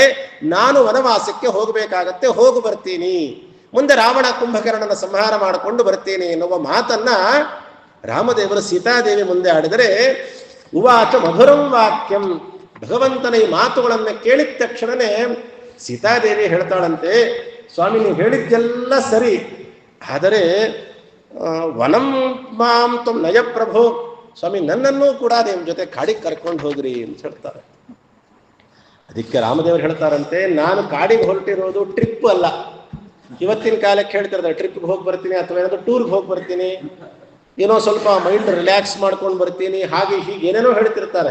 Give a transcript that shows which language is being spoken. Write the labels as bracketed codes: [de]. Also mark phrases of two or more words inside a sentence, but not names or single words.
[kn] ನಾನು ವನವಾಸಕ್ಕೆ ಹೋಗಬೇಕಾಗತ್ತೆ, ಹೋಗು ಬರ್ತೀನಿ, ಮುಂದೆ ರಾವಣ ಕುಂಭಕರ್ಣನ ಸಂಹಾರ ಮಾಡಿಕೊಂಡು ಬರ್ತೀನಿ ಎನ್ನುವ ಮಾತನ್ನ ರಾಮದೇವರು ಸೀತಾದೇವಿ ಮುಂದೆ ಆಡಿದರೆ, [sa] ಉವಾಚ ಮಧುರಂ ವಾಕ್ಯಂ, [kn] ಭಗವಂತನ ಈ ಮಾತುಗಳನ್ನು ಕೇಳಿದ ತಕ್ಷಣನೇ ಸೀತಾದೇವಿ ಹೇಳ್ತಾಳಂತೆ, ಸ್ವಾಮಿ ನೀವು ಹೇಳಿದ್ದೆಲ್ಲ ಸರಿ, ಆದರೆ [sa] ವನಂ ಮಾಂ ತ್ವಂ ನಯ ಪ್ರಭು, [kn] ಸ್ವಾಮಿ ನನ್ನನ್ನೂ ಕೂಡ ನಿಮ್ಮ ಜೊತೆ ಕಾಡಿಗೆ ಕರ್ಕೊಂಡು ಹೋಗ್ರಿ ಅಂತ ಹೇಳ್ತಾರೆ. ಅದಕ್ಕೆ ರಾಮದೇವರು ಹೇಳ್ತಾರಂತೆ, ನಾನು ಕಾಡಿಗೆ ಹೊರಟಿರೋದು ಟ್ರಿಪ್ ಅಲ್ಲ. ಇವತ್ತಿನ ಕಾಲಕ್ಕೆ ಹೇಳ್ತಿರ್ತಾರೆ ಟ್ರಿಪ್ಗೆ ಹೋಗಿ ಬರ್ತೀನಿ ಅಥವಾ ಏನಾದ್ರು ಟೂರ್ಗೆ ಹೋಗಿ ಬರ್ತೀನಿ, ಏನೋ ಸ್ವಲ್ಪ [en] mind relax [kn] ಮಾಡ್ಕೊಂಡು ಬರ್ತೀನಿ, ಹಾಗೆ ಹೀಗೆ ಏನೇನೋ ಹೇಳ್ತಿರ್ತಾರೆ.